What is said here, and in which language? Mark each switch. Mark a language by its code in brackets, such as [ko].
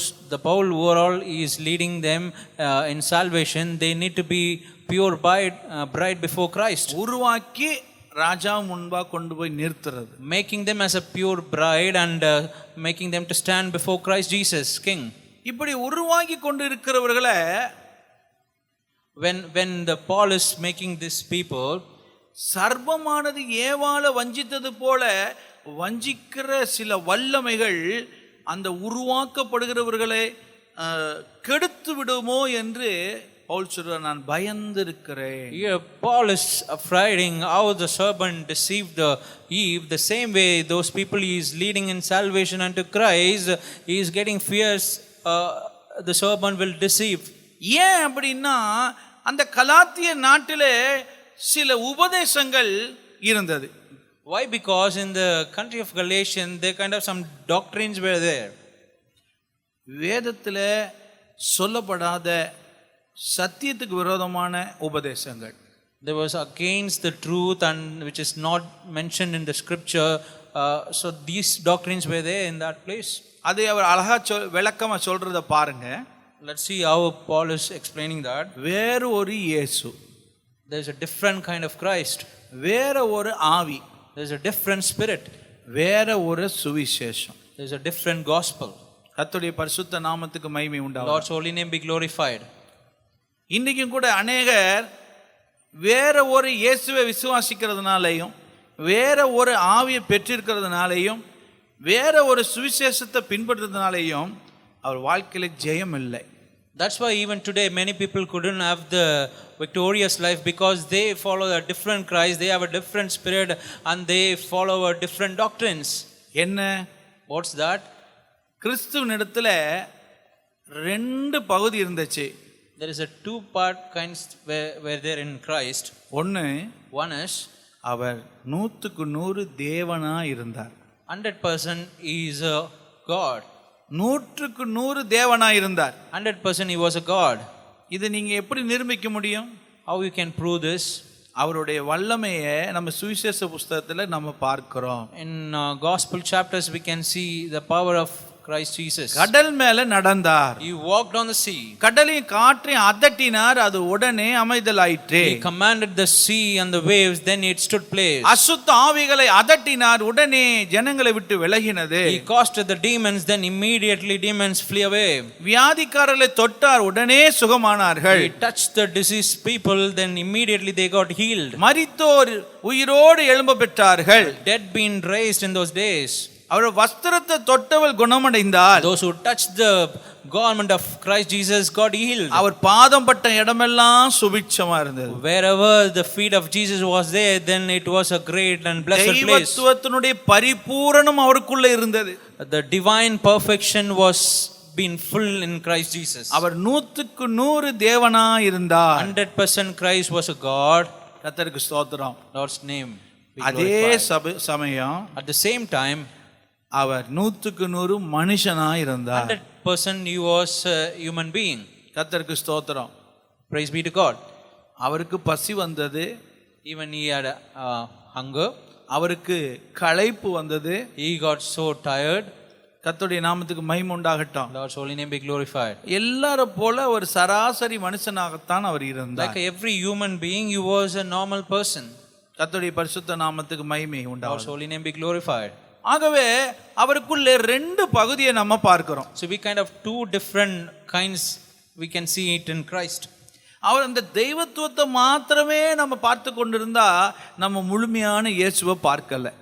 [en] The Paul overall is leading them in salvation. They need to be pure bride before Christ. [ta] உருவாக்கி ராஜா முன்பா கொண்டு போய் நிறுத்துறது. [en] Making them as a pure bride and making them to stand before Christ Jesus, King. [ta] இப்படி உருவாக்கி கொண்டு இருக்கிறவர்களை [en] When the Paul is making these people, [ta] சர்வமானது ஏவாள வஞ்சித்தது போல வஞ்சிக்கிற சில வல்லமைகள் அந்த உருவாக்கப்படுகிறவர்களை கெடுத்து விடுமோ என்று பவுல் சொல்றார். நான் பயந்திருக்கிறேன். [en] here Paul is afraid how the serpent deceived Eve. The same way those people he is leading in salvation unto Christ, he is getting fears the serpent will deceive. [ta] ஏன் அப்படின்னா அந்த கலாத்திய நாட்டிலே சில உபதேசங்கள் இருந்தது. [en] Why? Because in the country of Galatians there kind of some doctrines were there. [ta] வேதத்தில் சொல்லப்படாத சத்தியத்துக்கு விரோதமான உபதேசங்கள். [en] There was against the truth and which is not mentioned in the scripture. So these doctrines were there in that place. [ta] அதை அவர் அழகா விளக்கமா சொல்றத பாருங்க. [en] Let's see how Paul is explaining that. [ta] வேறு ஒரு இயேசு, [en] There's a different kind of Christ. [ta] வேற ஒரு ஆவி, [en] There's a different spirit. [ta] வேற ஒரு சுவிசேஷம். [en] There's a different gospel. [ta] கர்த்தருடைய பரிசுத்த நாமத்துக்கு மகிமை உண்டாகும். [en] Lord's holy name be glorified. [ta] இன்றைக்கும் கூட அநேகர் வேற ஒரு இயேசுவை விசுவாசிக்கிறதுனாலையும் வேற ஒரு ஆவியை பெற்றிருக்கிறதுனாலையும் வேற ஒரு சுவிசேஷத்தை பின்பற்றுறதுனாலையும் அவர் வாழ்க்கையில ஜெயம் இல்லை. [en] That's why even today many people couldn't have the victorious life because they follow a different Christ, they have a different spirit and they follow a different doctrines. [ta] என்ன? [en] What's that? [ta] கிறிஸ்துவினிடத்துல 2 பகுதி இருந்துச்சு. [en] There is a 2-part kinds where there in Christ. One is [ta] அவர் 100% தேவனா இருந்தார். [en] 100% he is a God. [ta] 100% தேவனா இருந்தார். [en] 100% he was a God. [ta] இது நீங்க எப்படி நிரூபிக்க முடியும்? [en] How you can prove this? [ta] அவருடைய வல்லமையை நம்ம சுவிசேஷ புத்தகத்துல நம்ம பார்க்கிறோம். [en] In gospel chapters we can see the power of Christ Jesus. [ta] கடல் மேல நடந்தார். [en] He walked on the sea. [ta] கடலையும் காற்றையும் அதட்டினார், அது உடனே அமைதலாயிற்று. [en] He commanded the sea and the waves, then it stood place. [ta] அசுத்த ஆவிகளை அதட்டினார், உடனே ஜனங்களை விட்டு விலகினது. [en] He casted the demons, then immediately demons flee away. [ta] வியாதிக்காரர்களை தொட்டார், உடனே சுகமானார்கள். [en] He touched the diseased people, then immediately they got healed. [ta] மரித்தோர் உயிரோடு எழும்ப பெற்றார்கள். [en] Dead being raised in those days. [ta] அவர் வஸ்திரத்தை தொட்டவள் குணமடைந்தார். [en] Those who touched the garment of Christ Jesus got healed. [ta] அவர் பாதம் பட்ட இடமெல்லாம் சுபிட்சமா இருந்தது. [en] Wherever the feet of Jesus was there, then it was a great and blessed place. [ta] தெய்வத்துவத்தினுடைய பரிபூரணம் அவருக்குள்ள இருந்தது. [en] The divine perfection was been full in Christ Jesus. [ta] அவர் 100% தேவனா இருந்தார். [en] 100% Christ was a God. [ta] கர்த்தருக்கு ஸ்தோத்திரம். [en] Lord's name be [ta] அதே [en] glorified. [ta] சமயம் [en] At the same time, [ta] அவர் 100% மனுஷனா இருந்தார். [en] 100% he was a human being. [ta] கர்த்தருக்கு ஸ்தோத்திரம். [en] Praise be to God. [ta] அவருக்கு பசி வந்தது. [en] Even he had hunger. [ta] அவருக்கு களைப்பு வந்தது. [en] He got so tired. [ta] கர்த்தருடைய நாமத்துக்கு மகிமை உண்டாகட்டும். [en] Lord's holy name be glorified. [ta] எல்லார போல ஒரு சராசரி மனுஷனாகத்தான் அவர் இருந்தார். [en] Like every human being, he was a normal person. [ta] கர்த்தருடைய பரிசுத்த நாமத்துக்கு மகிமை [en] Lord's [ta] உண்டாகட்டும். [en] holy name be glorified. [ta] ஆகவே அவருக்குள்ளே 2 பகுதியை நம்ம பார்க்கிறோம். [en] So we kind of two different kinds we can see it in Christ. [ta] அவர் அந்த தெய்வத்துவத்தை மாத்திரமே நம்ம பார்த்து கொண்டிருந்தா நம்ம முழுமையான இயேசுவை பார்க்கல.